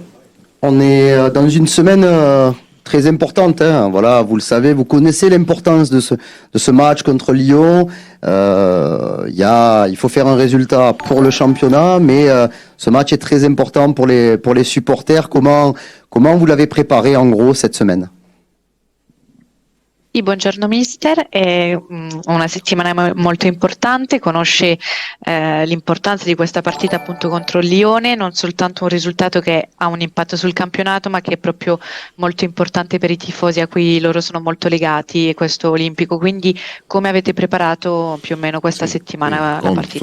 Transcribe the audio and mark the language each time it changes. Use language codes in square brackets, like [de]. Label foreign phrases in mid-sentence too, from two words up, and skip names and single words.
[fr] On est dans une semaine très importante. Hein. Voilà, vous le savez, vous connaissez l'importance de ce match contre Lyon. Il faut faire un résultat pour le championnat, mais ce match est très important pour les supporters. Comment vous l'avez préparé en gros cette semaine? [it] Sì, buongiorno mister, è una settimana molto importante, conosce l'importanza di questa partita appunto contro il Lione, non soltanto un risultato che ha un impatto sul campionato ma che è proprio molto importante per i tifosi a cui loro sono molto legati e questo olimpico, quindi come avete preparato più o meno questa settimana la partita?